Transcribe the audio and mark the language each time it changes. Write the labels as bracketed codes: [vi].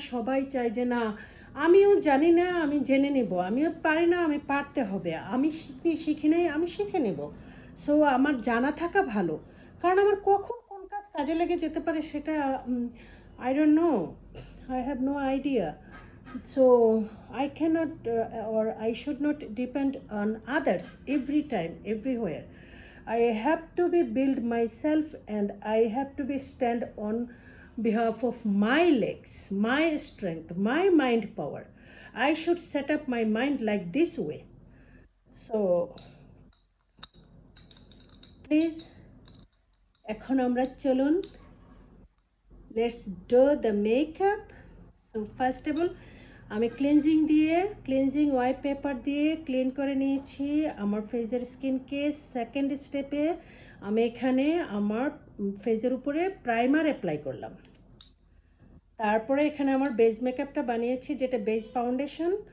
[bn] সবাই চাই যে না, আমিও জানি না, আমি জেনে নেব, আমিও পারি না, আমি পারতে হবে, আমি শিখি নাই, আমি শিখে নেব। সো আমার জানা থাকা ভালো, কারণ আমার কখন কোন কাজ কাজে লেগে যেতে পারে সেটা [en] I don't know. I have no idea. So I cannot or I should not depend on others every time, everywhere. I have to be build myself, and I have to be stand on behalf of my legs, my strength, my mind power. I should set up my mind like this way. So please, [bn] এখন আমরা চলুন, [en] let's do the makeup. So first of all, [bn] আমি cleansing wipe paper দিয়ে clean করে নিয়েছি আমার ফেসের স্কিনকে। সেকেন্ড স্টেপে আমি এখানে আমার ফেসের উপরে প্রাইমার অ্যাপ্লাই করলাম। তারপরে এখানে আমার বেস মেকআপটা বানিয়েছি, যেটা বেস ফাউন্ডেশন।